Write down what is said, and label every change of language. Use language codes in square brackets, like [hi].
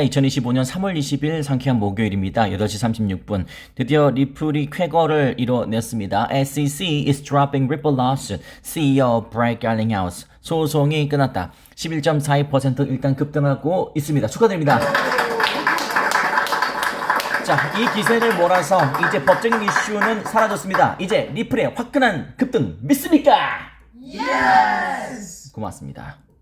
[ko] 2025년 3월 20일 상쾌한 목요일입니다. 8시 36분. 드디어 리플이 쾌거를 이뤄냈습니다. [en] SEC is dropping Ripple lawsuit. CEO Brett Garlinghouse. [ko] 소송이 끝났다. 11.42% 일단 급등하고 있습니다. 축하드립니다. 자, 이 기세를 몰아서 이제 법적인 이슈는 사라졌습니다. 이제 리플의 화끈한 급등 믿습니까? [en] Yes! [ko] 고맙습니다.